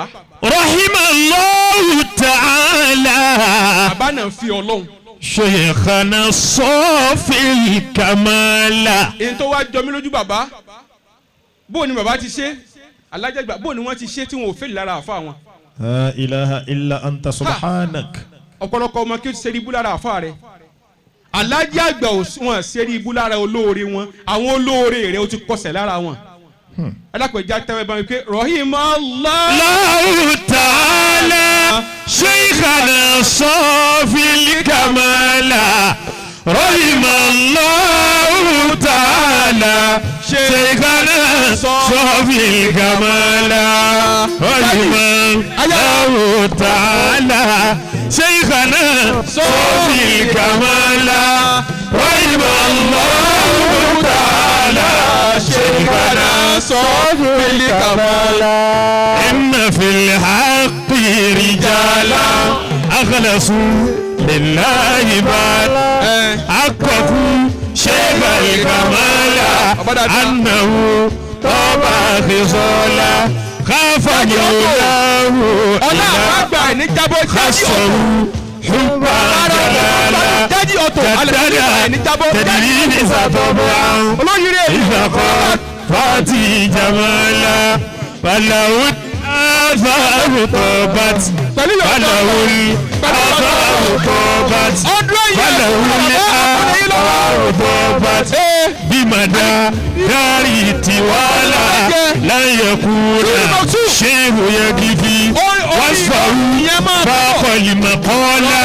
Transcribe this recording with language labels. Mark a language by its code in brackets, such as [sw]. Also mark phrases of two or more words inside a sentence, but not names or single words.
[ar] رحمه الله تعالى. [yo] bàbá náà fi ọlọ́run. [ar] شيخنا صوفي الكمال. [yo] èyí tó wá jọ mí lójú bàbá bó ni bàbá ti ṣe alájàgbà bó ni wọ́n ti ṣe tí wọn ò fẹ́ lára àfa wọn. [ar] لا إله إلا أنت سبحانك. [yo] ọ̀pọ̀lọpọ̀ ọmọ kí o ti ṣe ibú lára àfa rẹ̀ alájàgbà wọn ṣe ibú lára olóore wọn àwọn olóore rẹ̀ o ti kọsẹ̀ lára wọn. alákòjá tẹ́wẹ́ bá mi pé Rahimallahu [ar] تعالى شيخنا صوفي الكمال. رحمه الله تعالى شيخنا صوفي الكمال. رحمه الله تعالى شيخنا صوفي الكمال. رحمه الله تعالى شيخنا صوفي الكمال. إن في الحق رجالا أخلصوا لله بلا. حققوا شيخ الكمال أنه طبع خصالا خاف مولاه خصه حبا جلالا تدريب سطبعا إذا قالت فاتي جمالا فلو الآثار طابت فلو الآثار طابت فلو الآثار طابت بمدى داري طوالا لا يكون شيء يكفي وصفه فاق المقالة.